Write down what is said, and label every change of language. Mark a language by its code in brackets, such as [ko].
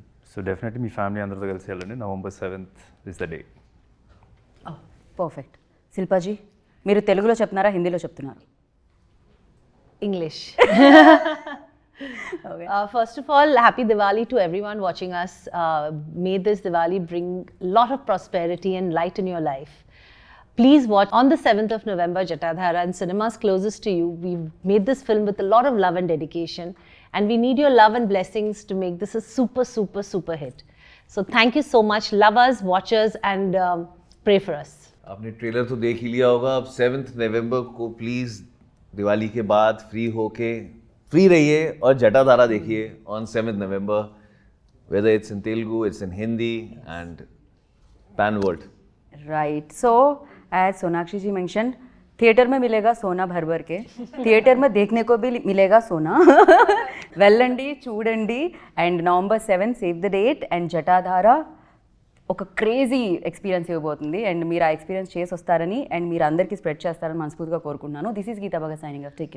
[te] So definitely మీ family అందరితో కలిసి వెళ్ళండి. [en] November 7th is the day. Perfect. [te] శిల్పాజీ మీరు తెలుగులో చెప్తున్నారా హిందీలో చెప్తున్నారు? [en] English. First of all, happy Diwali to everyone watching us. May this Diwali bring a lot of prosperity and light in your life. Please watch on the 7th of November, Jatadhara, in cinemas closest to you. We've made this film with a lot of love and dedication, and we need your love and blessings to make this a super, super, super hit. So thank you so much. Love us, watch us, and pray for us. [hi] आपने trailer तो देख ही लिया होगा. अब 7th नवंबर को please Diwali के बाद free होके फ्री रहिए और जटाधारा देखिए on 7th November, [en] whether it's in Telugu, it's in Hindi and pan world. Right. [hi] So as Sonakshi ji mention, theatre में मिलेगा सोना भर भर के, थिएटर में देखने को भी मिलेगा सोना. [te] వెళ్ళండి చూడండి. And November 7 [en] Save the date. [te] And Jatadhara ఒక క్రేజీ ఎక్స్పీరియన్స్ ఇవ్వబోతుంది. అండ్ మీరు ఆ ఎక్స్పీరియన్స్ చేసి వస్తారని అండ్ మీరు అందరికీ స్ప్రెడ్ చేస్తారని మనస్ఫూర్తిగా కోరుకుంటున్నాను. [en] This is Geeta Bhagat signing off. Take care.